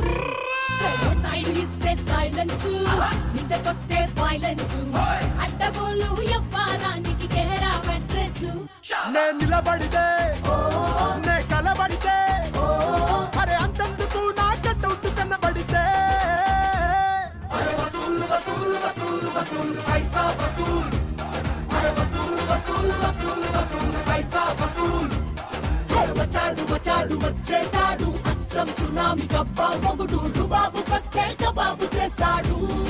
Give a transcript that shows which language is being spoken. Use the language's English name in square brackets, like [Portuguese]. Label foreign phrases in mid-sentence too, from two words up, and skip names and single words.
[Telugu] సైడ్ ఇస్తే సైలెన్స్, మిద్దకొస్తే వైలెన్స్, అడ్డగోలు ఎవ్వారానికి కేరా అడ్రస్. నే నిలబడితే నే కలబడితే అరే అంతందుకు నా కట్టౌట్ కనబడితే [Hindi] अरे वसूल वसूल वसूल वसूल पैसा वसूल, अरे वसूल वसूल वसूल वसूल पैसा वसूल। [Telugu] హే బచాడు వచ్చేసాడు, అచ్చం సునామీ గబ్బా మొగుడు, రుబాబు వస్తే కబాబు చేస్తాడు.